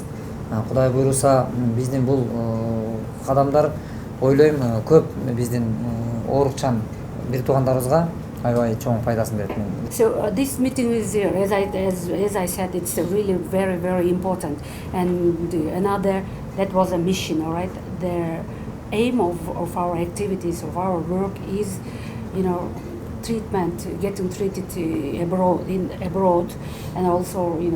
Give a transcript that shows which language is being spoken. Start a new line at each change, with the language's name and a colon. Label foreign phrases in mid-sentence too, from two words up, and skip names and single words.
Kyrgyz: Кудай буйруса биздин бул кадамдар ойлойм көп биздин оорукчан бир туугандарыбызга аябай чоң пайдасын берет.
English: So this meeting is, as I said, it's really very important. And another, that was a mission, all right? The aim of our activities, of our work is, treatment, getting treated abroad, and also, transplantation.